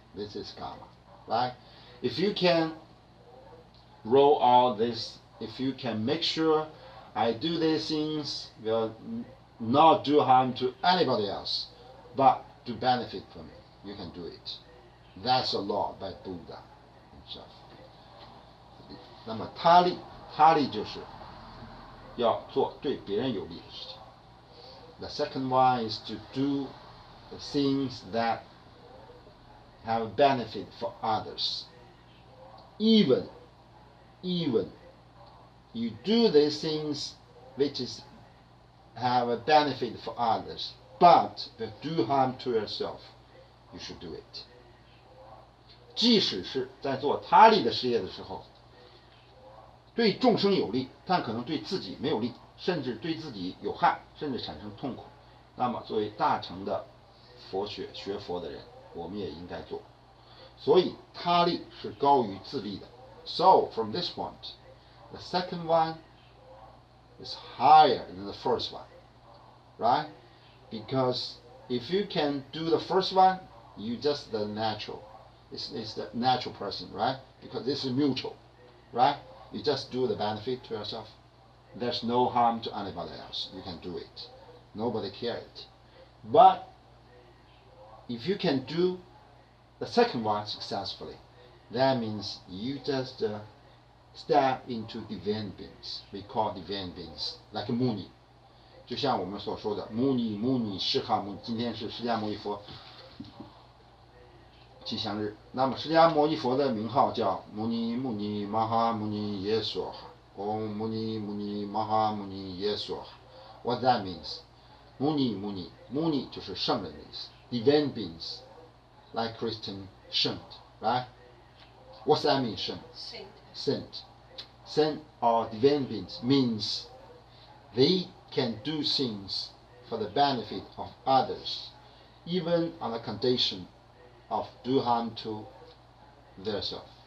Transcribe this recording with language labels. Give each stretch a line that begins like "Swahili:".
English: This is karma, right? If you can roll all this, if you can make sure I do these things will not do harm to anybody else, but to benefit from it, you can do it. That's a law by Buddha himself.
Chinese: 那么他利就是要做对别人有利的事情。
English: The second one is to do the things that have a benefit for others. Even you do these things which have a benefit for others, but do harm to yourself, you should do it.
Chinese: 即使是在做他利的事业的时候，对众生有利，但可能对自己没有利，甚至对自己有害，甚至产生痛苦。那么作为大乘的学佛的人，我们也应该做。所以他利是高于自利的。
English: So from this point, the second one is higher than the first one, right? Because if you can do the first one, you just the natural. It's the natural person, right? Because this is mutual, right? You just do the benefit to yourself. There's no harm to anybody else. You can do it. Nobody cares it. But if you can do the second one successfully, that means you just step into divine beings. We call divine beings like Muni.
Chinese: 就像我们所说的 Muni 释迦牟尼，今天是释迦牟尼佛吉祥日。那么释迦牟尼佛的名号叫牟尼牟尼玛哈牟尼耶娑哈，唵牟尼牟尼玛哈牟尼耶娑哈。
English: What that means?
Chinese: Muni 就是圣人的意思。
English: Divine beings, like Christian saint, right? What's that mean, saint? Saint or divine beings means they can do things for the benefit of others, even on the condition of do harm to theirself.